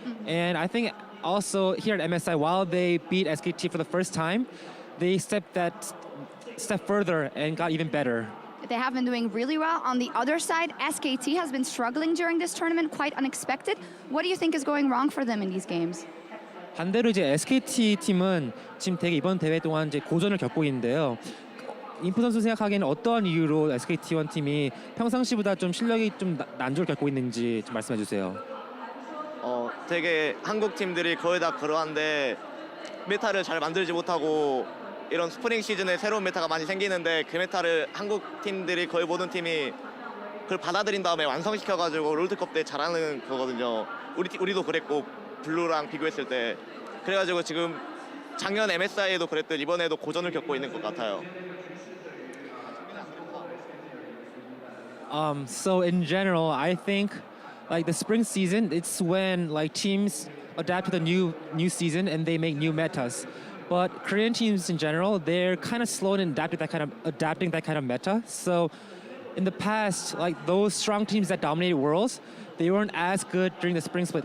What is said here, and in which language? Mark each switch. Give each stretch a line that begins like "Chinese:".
English: And I think also here at MSI, while they beat SKT for the first time, they stepped that step further and got even better. They have been doing really well. On the other side, SKT has been struggling during this tournament, quite unexpected. What do you think is going wrong for them in these games?
Korean: 반대로 이제 SKT 팀은 지금 되게 이번 대회 동안 이제 고전을 겪고 있는데요. 인프 선수 생각하기에는 어떠한 이유로 SKT1 팀이 평상시보다 좀 실력이 좀 난조를 겪고 있는지 좀 말씀해 주세요. 되게 한국 팀들이 거의 다 그러한데 메타를 잘 만들지 못하고 이런 스프링 시즌에 새로운 메타가 많이 생기는데 그 메타를 한국 팀들이 거의 모든 팀이 그걸 받아들인 다음에 완성시켜가지고 롤드컵 때 잘하는 거거든요. 우리도 그랬고 블루랑 비교했을 때 그래가지고 지금 작년 MSI에도 그랬듯 이번에도 고전을 겪고 있는 것 같아요.
English: So in general, I think like the spring season, it's when like teams adapt to the new season and they make new metas. But Korean teams in general, they're kind of slow in adapting that kind of meta. So in the past, like those strong teams that dominated Worlds, they weren't as good during the spring split.